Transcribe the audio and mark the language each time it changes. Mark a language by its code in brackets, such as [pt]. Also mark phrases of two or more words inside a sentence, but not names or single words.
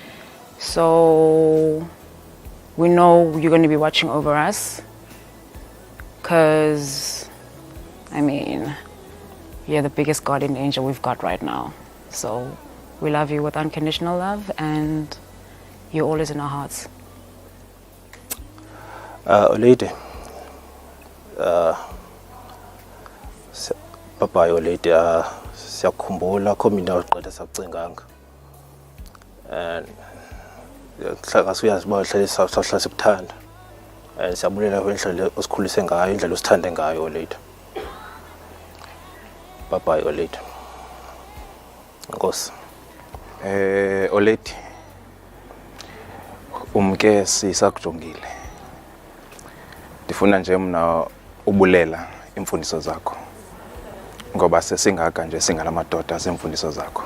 [en] So we know you're going to be watching over us, because, I mean, you're the biggest guardian angel we've got right now. So we love you with unconditional love, and you're always in our hearts. Lady, bye-bye, lady. [xh] Siyakhumbula kho mina uqeda sakucinganga. And ngasuyazi uba uhlala sikuthanda. And siyabulela indlela osikhulise ngayo, indlela osithande ngayo, [en] lady. Bye-bye, lady. [xh] Nkosi. Lady, umke sisakujongile. Ndifuna nje mna ubulela imfundiso zakho, ngoba sesingaka nje singalamadoda semfundiso zakho.